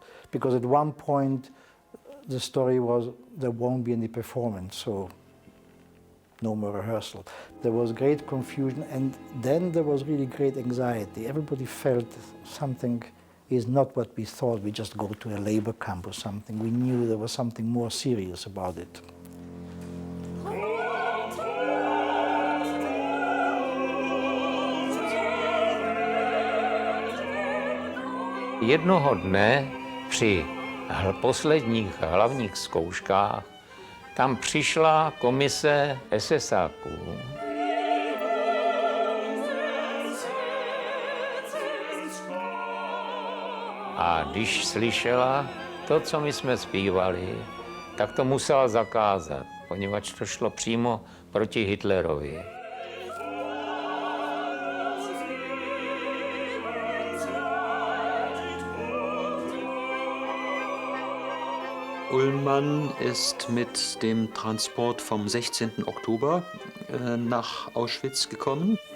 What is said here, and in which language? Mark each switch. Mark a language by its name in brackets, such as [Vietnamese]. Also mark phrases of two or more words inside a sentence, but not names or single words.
[English] Because at one point the story was there won't be any performance, so no more rehearsal. There was great confusion, and then there was really great anxiety. Everybody felt something is not what we thought. We just go to a labor camp or something. We knew there was something more serious about it. [Czech] Jednoho dne při posledních hlavních zkouškách tam přišla komise SSáků. A když slyšela to, co my jsme zpívali, tak to musela zakázat, poněvadž to šlo přímo proti Hitlerovi. [German] Ullmann ist mit dem Transport vom 16. Oktober nach Auschwitz gekommen.